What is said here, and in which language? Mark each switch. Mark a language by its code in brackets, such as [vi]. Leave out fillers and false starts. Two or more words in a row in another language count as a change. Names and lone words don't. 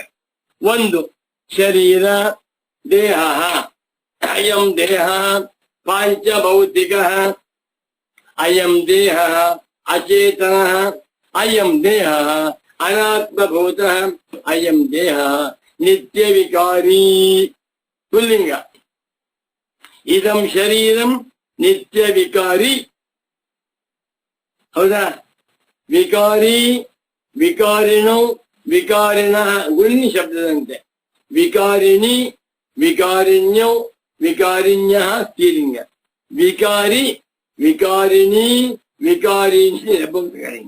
[sa] 1 ಶರೀರ, ದೇಹ, ಅಯಂ ದೇಹ ಪಾಂಚಭೌತಿಕ, ಅಯಂ ದೇಹ ಅಚೇತನ, ಅಯಂ ದೇಹ ಅನಾತ್ಮಭೂತ, ಅಯಂ ದೇಹ ನಿತ್ಯ ವಿಕಾರಿ. [kn] ಪುಲ್ಲಿಂಗ. [sa] ಇದಂ ಶರೀರಂ ನಿತ್ಯ ವಿಕಾರಿ. ಹೌದಾ? ವಿಕಾರಿ, ವಿಕಾರಿಣೋ, ವಿಕಾರಿಣ ಗುಣಿನಿ ಶಬ್ದದಂತೆ. ವಿಕಾರಿಣಿ, ವಿಕಾರಿಣ್ಯೌ, ವಿಕಾರಿಣ್ಯ ಸ್ತ್ರೀಲಿಂಗ. ವಿಕಾರಿ, ವಿಕಾರಿಣಿ, ವಿಕಾರಿಣಿ ನಪುಂಸಕಲಿಂಗ.